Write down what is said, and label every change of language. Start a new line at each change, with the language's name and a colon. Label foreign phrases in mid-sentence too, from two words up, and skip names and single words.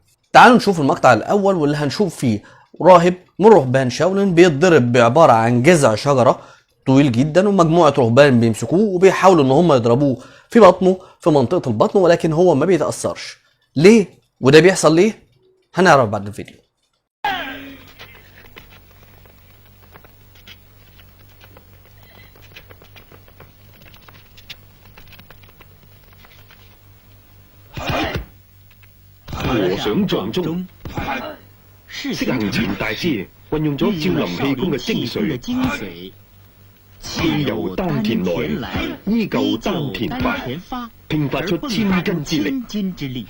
Arabic: تعالوا نشوف المقطع الأول، واللي هنشوف فيه راهب من رهبان شاولين بيتضرب بعبارة عن جذع شجرة طويل جدا، ومجموعة رهبان بيمسكوه وبيحاولوا إن هم يضربوه في بطنه، في منطقة البطن، ولكن هو ما بيتأثرش. ليه؟ وده بيحصل ليه؟ هنعرف بعد الفيديو.
Cantonese: 和想象中，釋行前大師運用咗少林氣功嘅精髓，經由丹田內，依舊丹田發，迸發出千斤之力。